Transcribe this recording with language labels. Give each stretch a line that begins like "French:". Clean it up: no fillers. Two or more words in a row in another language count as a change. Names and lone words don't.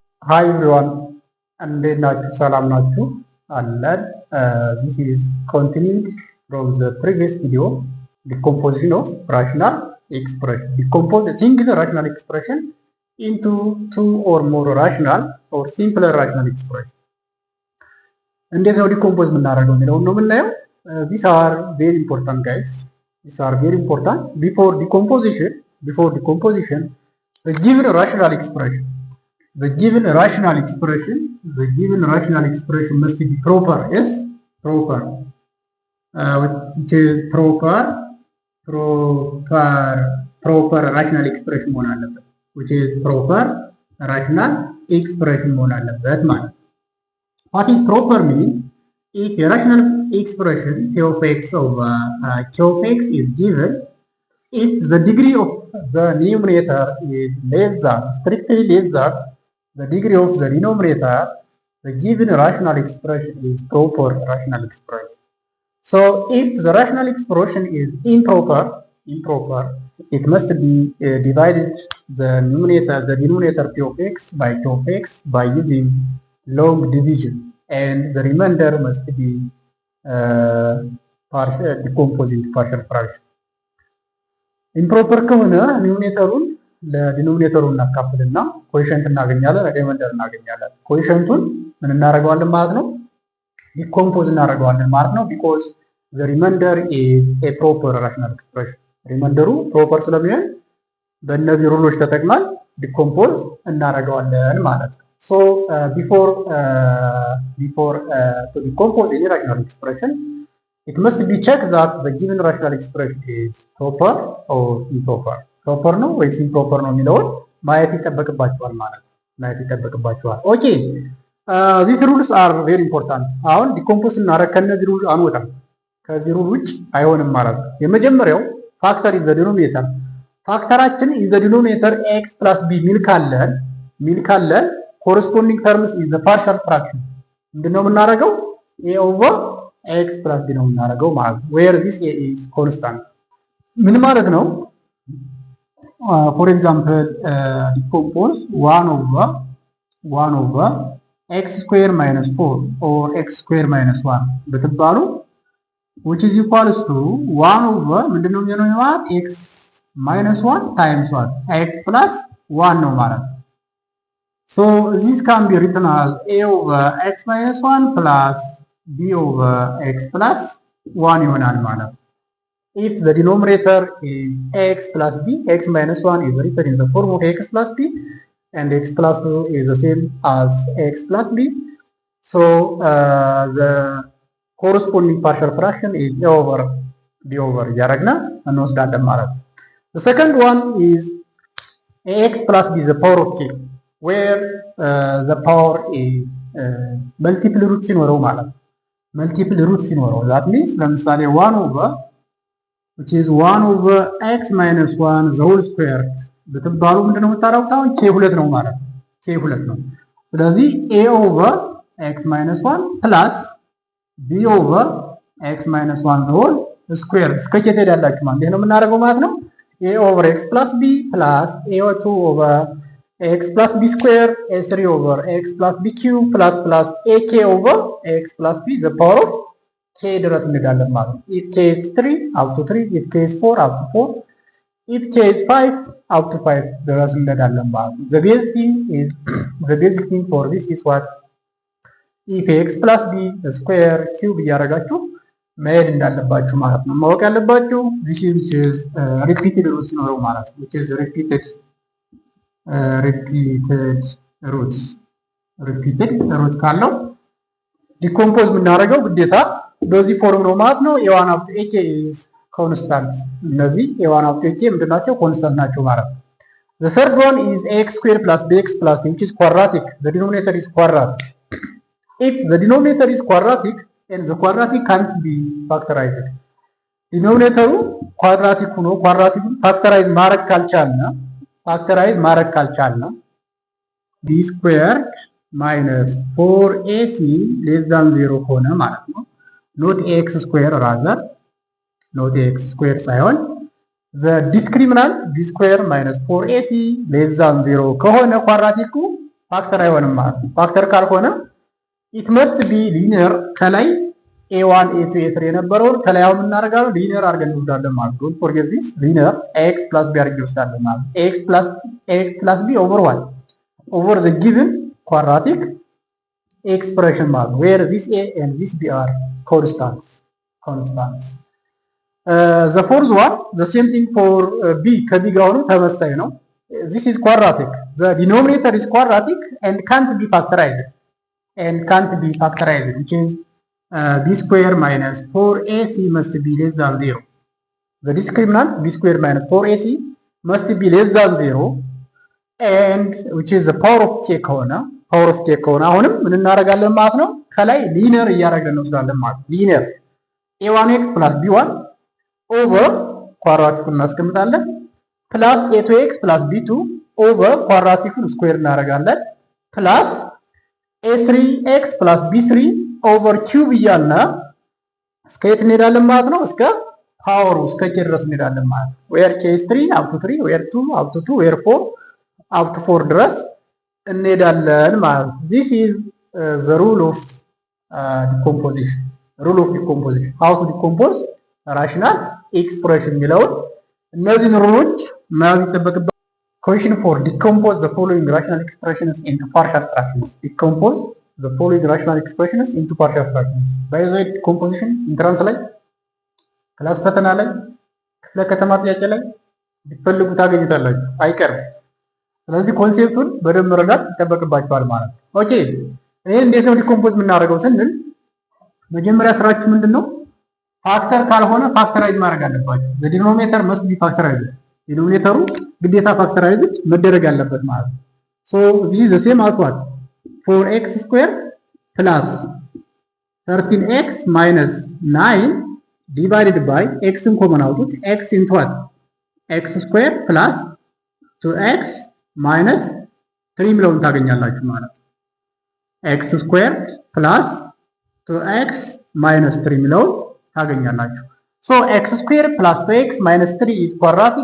English: Hi everyone,
Amharic: እንዴት ናችሁ? ሰላም ናችሁ?
English: አለን። This is continued from the previous video, decomposition of rational expression. Decompose a single rational expression into two or more rational or simpler rational expression.
Amharic: እንዴት ነው ዲኮምፖዝ የምናደርገው የሚለውን ነው የምናየው።
English: These are very important guys. These are very important. Before decomposition, the given rational expression must be proper. Yes, proper. Which is proper rational expression
Amharic: መሆን አለበት።
English: Which is proper rational expression
Amharic: መሆን አለበት ማለት።
English: What is proper mean? If a rational expression p of x over q of x is given, if the degree of the numerator is strictly less than the degree of the denominator, the given rational expression is proper rational expression. So if the rational expression is improper, it must be divided the denominator p of x by q of x by using long division, and the remainder must be decomposed into partial fraction.
Amharic: ኢምፕሮፐር ከሆነ ኒውሜተሩን ለዲኖሚኔተሩ እናካፍልና ኮኤፊሽንት እናገኛለን፣ ሪማይንደር እናገኛለን። ኮኤፊሽንቱን ምን እናደርገዋለን ማለት ነው? ዲኮምፖዝ እናደርገዋለን ማለት ነው።
English: because the remainder is a proper rational expression።
Amharic: ሪማይንደሩ ፕሮፐር ስለሚሆን በእነዚህ ሩሎች ተጠቅመን ዲኮምፖዝ እናደርገዋለን ማለት ነው።
English: so before to decompose any rational expression, it must be checked that the given rational expression is proper or improper.
Amharic: ፕሮፐር ነው ወይስ ኢምፕሮፐር ነው የሚለውን ማየት ይጠበቅባቸዋል ማለት ነው። ኦኬ
English: these rules are very important.
Amharic: አሁን ዲኮምፖዝ እናደርግ ከነዚህ ሩል አንወጣም። ከዚህ ሩል ውጭ አይሆንም ማለት ነው። የመጀመሪያው ፋክተር
English: is the denominator።
Amharic: ፋክተራችን
English: is the denominator x + b
Amharic: ሚል ካለን
English: corresponding terms is the partial fraction
Amharic: ምንድነው የምናደርገው?
English: a over x + b
Amharic: ነው የምናደርገው ማለት ነው።
English: where this a is constant
Amharic: ምን ማለት ነው?
English: For example, decompose 1 over x square minus 4 or x square minus 1 ብትባሉ which is equals to 1 over
Amharic: ምንድነው የሚሆነው ማለት
English: x minus 1 times 1 x plus 1
Amharic: ነው ማለት ነው።
English: So this can be written as a over x minus 1 plus b over x plus 1
Amharic: ይሆናል ማለት ነው.
English: If the denominator is x plus b, x minus 1 is written in the form of x plus b, and x plus 2 is the same as x plus b. So the corresponding partial fraction is a over b over yaragna
Amharic: እንወስዳለን ማለት ነው።
English: The second one is x plus b is the power of k, where the power is multiple roots
Amharic: ሲኖረው ማለት ነው።
English: multiple roots ሲኖረው that means ለምሳሌ 1 over which is 1 over x minus 1 the whole square
Amharic: ብትባሉ ምንድነው የምታረጉት? አሁን k2 ነው ማለት ነው።
English: k2 ነው። ስለዚህ a over x minus 1 plus b over x minus 1 the whole square እስከ
Amharic: k ትሄዳላችሁ ማለት ነው የምናደርገው ማለት ነው።
English: a over x plus b plus a2 over x plus b square a3 over x plus b cube plus ak over x plus b the power of k
Amharic: ድረስ እንሄዳለን ማለት ነው።
English: if k is 3 up to 3, if k is 4 up to 4, if k is 5 up to 5
Amharic: ድረስ እንሄዳለን ማለት ነው።
English: the basic thing for this is what? if x plus b square cube
Amharic: እያደረጋችሁ መሄድ እንዳለባችሁ ማለት ነው። ማወቅ ያለባችሁ
English: this is repeated roots
Amharic: ሲኖረው ማለት ነው።
English: which is repeated roots
Amharic: ካለው ዲኮምፖዝ የምናደርገው ግዴታ በዚህ ፎርም ነው ማለት ነው።
English: a1 up to ak is constant።
Amharic: እነዚህ
English: a1 up to ak
Amharic: ምንድናቸው? ኮንስታንት ናቸው ማለት ነው።
English: the third one is ax square plus bx plus c which is quadratic. The denominator is quadratic. If the denominator is quadratic and the quadratic can't be factorized,
Amharic: ዲኖሚኔተሩ ኳድራቲክ ሆኖ ኳድራቲኩን ፋክተራይዝ ማድረግ ካልቻልነ
English: b squared minus 4ac less than 0
Amharic: ከሆነ ማለት ነው።
English: not ax square rather, not ax square ሳይሆን the discriminant b square minus 4ac less than 0
Amharic: ከሆነ ኳድራቲኩ ፋክተር አይሆንም ማለት ነው። ፋክተር ካልሆነ
English: it must be linear
Amharic: ከላይ a1 a2 a3 የነበረውን ከላይ አሁን እናደርጋለን ሊኒየር አድርገን እንወስዳለን ማለት ነው።
English: forget this linear x + b
Amharic: አድርገን እንወስዳለን ማለት ነው።
English: x + b over 1 over the given quadratic expression
Amharic: ማለት ነው።
English: where this a and this b are constants. The fourth one the same thing for b
Amharic: ከb ጋር ሆኖ ተመሳሳይ ነው።
English: this is quadratic. The denominator is quadratic and can't be factorized. Which is b square minus 4ac must be less than 0. The discriminant b square minus 4ac must be less than 0 and which is the power of k
Amharic: ከሆነ አሁንም ምን እናደርጋለን ማለት ነው ከላይ ሊኒየር እያደረግን ነው ስላለን ማለት ነው። ሊኒየር
English: a1x plus b1 over
Amharic: ኳድራቲኩን እናስቀምጣለን ፕላስ
English: a2x plus b2 over
Amharic: ኳድራቲኩን ስኩዌር እናደርጋለን ፕላስ
English: a3x plus b3 over
Amharic: ኪዩብ እያልን እስከ የት እንሄዳለን ማለት ነው እስከ ፓወሩ እስከ k ድረስ እንሄዳለን ማለት ነው።
English: where k is 3 up to 3 where 2 up to 2 where 4 up to 4
Amharic: ድረስ እንሄዳለን ማለት ነው።
English: this is the rule of decomposition how to decompose rational expression
Amharic: የሚለውን እነዚህን ሩሎች መያዝ ይጠበቅብናል።
English: question 4 decompose the following rational expressions into partial fractions. by the way decomposition
Amharic: ኢንትራንስ ላይ ክላስ ፈተና ላይ ክፍለ ከተማ ጥያቄ ላይ ቢፈልጉ ታገኙታላችሁ አይቀርም። ስለዚህ ኮንሴፕቱን በደንብ መረዳት ይጠበቅባችኋል ማለት ነው። ኦኬ ይሄ እንዴት ነው ዲኮምፖዝ የምናደርገው ስንል መጀመሪያ ስራችሁ ምንድነው? ፋክተር ካልሆነ ፋክተራይዝ ማድረግ አለባችሁ።
English: the denominator must be factorized.
Amharic: ዲኖሚኔተሩ ግዴታ ፋክተራይዝ መደረግ አለበት ማለት ነው።
English: so this is the same as what 4x square plus 13x minus 9 divided by x ን
Amharic: ኮመን አውጡት
English: x into what x square plus 2x minus 3
Amharic: ሚለውን ታገኛላችሁ ማለት ነው።
English: x square plus 2x minus 3
Amharic: ሚለውን ታገኛላችሁ።
English: so x square plus 2x minus 3 is quadratic.